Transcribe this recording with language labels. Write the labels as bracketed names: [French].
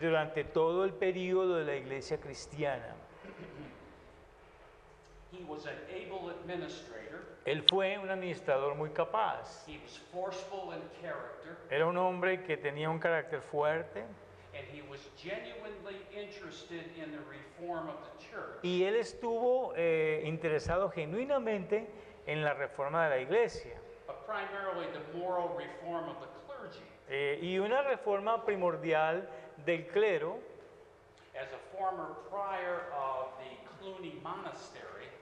[Spanish] durante todo el periodo de la iglesia cristiana. [English] He was an able administrator. [Spanish] Él fue un administrador muy capaz. [English] He was forceful in character, [Spanish] Era un hombre que tenía un carácter fuerte [English] and he was genuinely interested in the reform of the church. [Spanish] y él estuvo interesado genuinamente en la reforma de la iglesia. [English] But primarily the moral reform of the clergy. [Spanish] Y una reforma primordial del clero. [English] As a former prior of the Cluny Monastery,